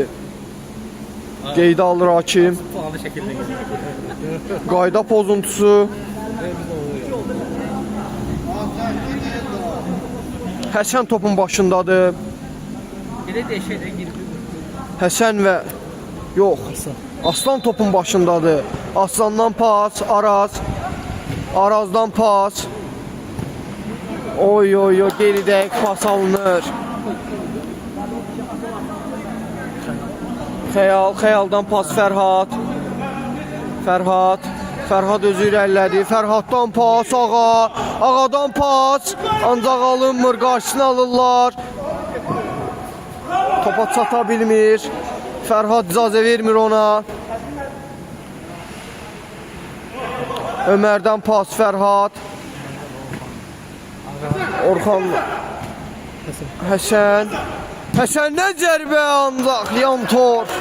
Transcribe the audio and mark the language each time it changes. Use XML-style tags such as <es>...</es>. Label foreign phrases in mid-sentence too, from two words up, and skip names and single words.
<az>Qeydə alır hakim. Qayda pozuntusu. Həsən topun başındadır. Həsən və Aslan topun başındadır. Aslandan pas Arazdan pas. Oy geridək pas alınır. Xəyaldan pas Fərhad özü irəlilədi. Fərhaddan pas Ağadan pas ancaq alınmır, qarşısını alırlar. Topa çata bilmir. Fərhad icazə vermir ona. Ömərdən pas Fərhad. Orxan Həsəndən zərbə ancaq yan tor.</az>